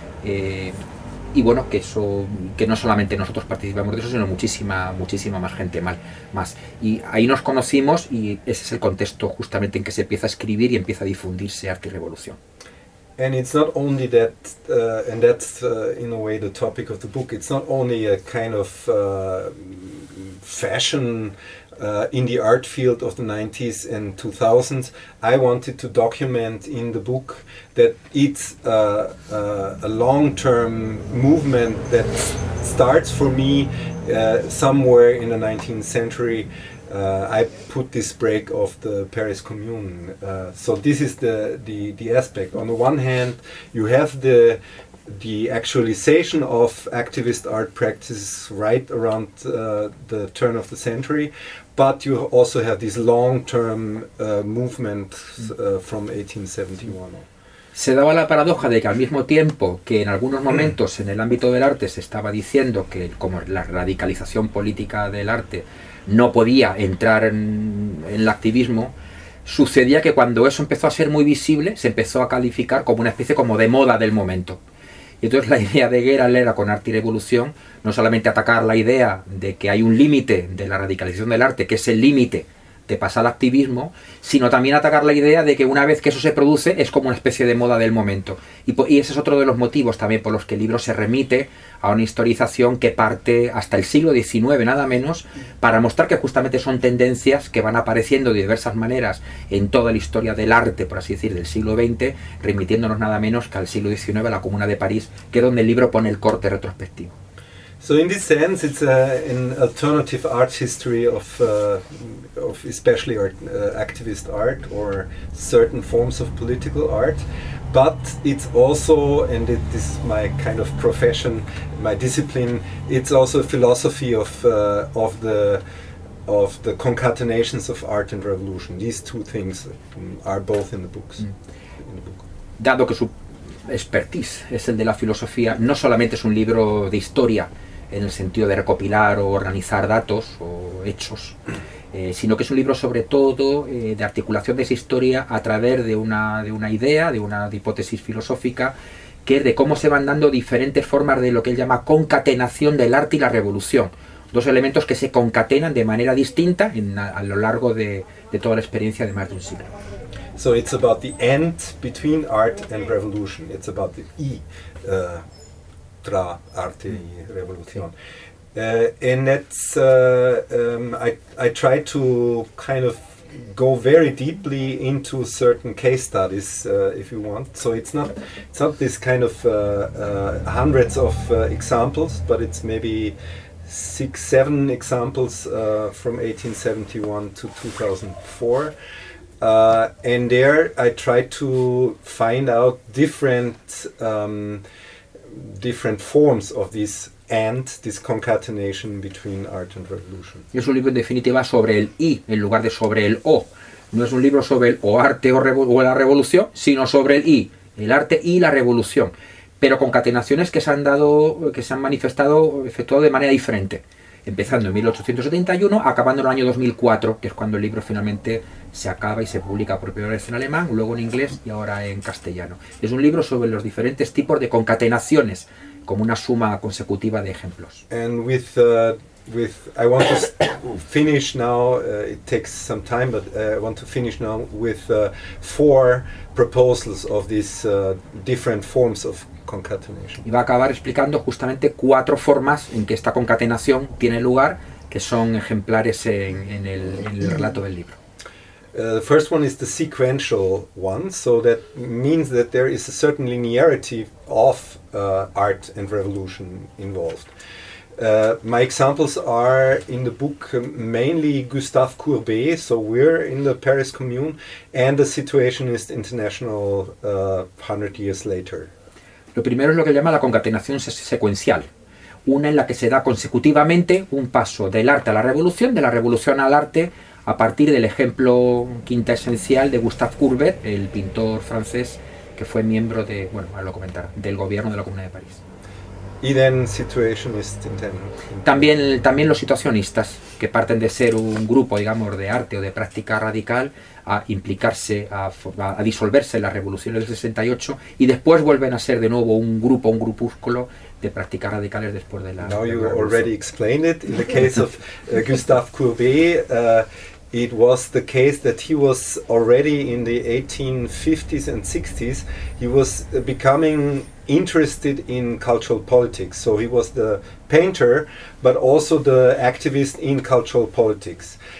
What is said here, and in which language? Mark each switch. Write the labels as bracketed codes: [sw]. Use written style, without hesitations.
[es] Y bueno, que eso, que no solamente nosotros participamos de eso, sino muchísima más gente más. Y ahí nos conocimos y ese es el contexto justamente en que se empieza a escribir y empieza a difundirse Arte y Revolución. [en] And it's not only that, and that's in a way the topic of the book, it's not only a kind of fashion in the art field of the 90s and 2000s. I wanted to document in the book that it's a long-term movement that starts for me somewhere in the 19th century. I put this break of the Paris Commune. So this is the aspect. On the one hand, you have the actualization of activist art practices right around the turn of the century, but you also have this long-term movement from 1871. [es] Se daba la paradoja de que al mismo tiempo que en algunos momentos en el ámbito del arte se estaba diciendo que como la radicalización política del arte no podía entrar en el activismo, sucedía que cuando eso empezó a ser muy visible se empezó a calificar como una especie como de moda del momento. Y entonces la idea de Guerin era con Arte y Revolución no solamente atacar la idea de que hay un límite de la radicalización del arte, que es el límite de pasar al activismo, sino también atacar la idea de que una vez que eso se produce es como una especie de moda del momento. Y ese es otro de los motivos también por los que el libro se remite a una historización que parte hasta el siglo XIX, nada menos, para mostrar que justamente son tendencias que van apareciendo de diversas maneras en toda la historia del arte, por así decir, del siglo XX, remitiéndonos nada menos que al siglo XIX, a la Comuna de París, que es donde el libro pone el corte retrospectivo. [en] So in this sense, it's an alternative art history of especially activist art or certain forms of political art, but it's also, and it is my kind of profession, my discipline, it's also a philosophy of the concatenations of art and revolution. These two things are both in the books. [es] Dado que su expertise es el de la filosofía, no solamente es un libro de historia en el sentido de recopilar o organizar datos o hechos, sino que es un libro sobre todo de articulación de esa historia a través de una idea, de una hipótesis filosófica, que es de cómo se van dando diferentes formas de lo que él llama concatenación del arte y la revolución. Dos elementos que se concatenan de manera distinta a lo largo de toda la experiencia de más de un siglo. [en] So it's about the end between art and revolution. It's about the E. [es] Tra arte y revolución. [en] And that's I try to kind of go very deeply into certain case studies, if you want. So it's not this kind of hundreds of examples, but it's maybe 6-7 examples from 1871 to 2004. And there I try to find out different forms of this and this concatenation between art and revolution. [es] Es un libro en definitiva sobre el I en lugar de sobre el O. No es un libro sobre el o arte o la revolución, sino sobre el I, el arte y la revolución. Pero concatenaciones que se han manifestado, efectuado de manera diferente. Empezando en 1871, acabando en el año 2004, que es cuando el libro finalmente se acaba y se publica por primera vez en alemán, luego en inglés y ahora en castellano. Es un libro sobre los diferentes tipos de concatenaciones, como una suma consecutiva de ejemplos. [en] And with I want to finish now. It takes some time, but I want to finish now with four proposals of these different forms of concatenation. [es] Y va a acabar explicando justamente cuatro formas en que esta concatenación tiene lugar, que son ejemplares en el relato del libro. [en] The first one is the sequential one, so that means that there is a certain linearity of art and revolution involved. My examples are in the book mainly Gustave Courbet, so we're in the Paris Commune, and the Situationist International 100 years later. [es] Lo primero es lo que llama la concatenación secuencial, una en la que se da consecutivamente un paso del arte a la revolución, de la revolución al arte, a partir del ejemplo quintaesencial de Gustave Courbet, el pintor francés que fue miembro de, bueno, lo comentaré, del gobierno de la Comuna de París. [en] Y then situationist intent. [es] También los situacionistas, que parten de ser un grupo, digamos, de arte o de práctica radical, a implicarse, a disolverse en las revoluciones del 68, y después vuelven a ser de nuevo un grupúsculo de prácticas radicales después de la [en] revolución. Now you already explained it. In the case of Gustave Courbet, it was the case that he was already in the 1850s and 60s, he was becoming interested in cultural politics. So he was the painter, but also the activist in cultural politics.